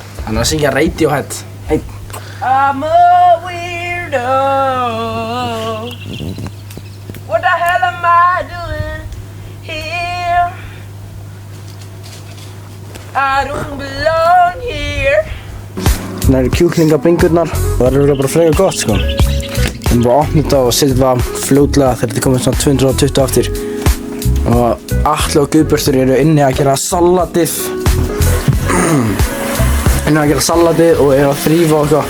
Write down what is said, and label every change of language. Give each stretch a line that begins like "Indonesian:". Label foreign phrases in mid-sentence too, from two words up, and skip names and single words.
Icelandic: Hann er að syngja Radiohead.
English: I'm a weirdo. What the hell am I doing here? I don't belong here.
Icelandic: Þannig eru kjúklingabringurnar og það eru bara frekar gott sko. Við erum bara að opna þetta og setja það fljótlega þegar þetta komið svona 220 aftur. Og Atli og Guðbjartur eru inni að gera salatið. Inni að gera salatið og eru að þrífa og eitthvað.